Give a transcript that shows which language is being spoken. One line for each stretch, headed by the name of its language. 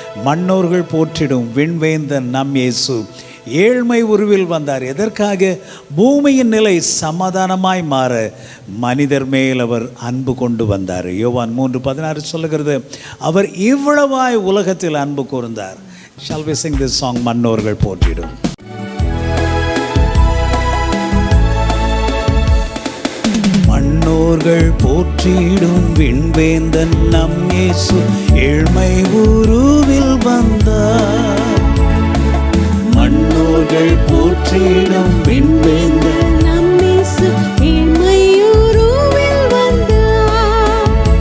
Tamil: மன்னோர்கள் போற்றிடும் விண்வேந்தன் நம் இயேசு ஏழ்மை உருவில் வந்தார். எதற்காக? பூமியின் நிலை சமாதானமாய் மாற மனிதர் மேல் அவர் அன்பு கொண்டு வந்தார். யோவான் 3:16 சொல்லுகிறது, அவர் இவ்வளவாய் உலகத்தில் அன்பு கூர்ந்தார்.
English: Shall we sing this song,
Tamil: மன்னோர்கள் போற்றிடும்? மன்னோர்கள் போற்றிடும் விண்வேந்தன் நம் இயேசு ஏழ்மை உருவில் வந்தார். மன்னோர்கள் போற்றிடும் விண்வேந்தன் நம் இயேசு ஏழ்மை உருவில் வந்தார்.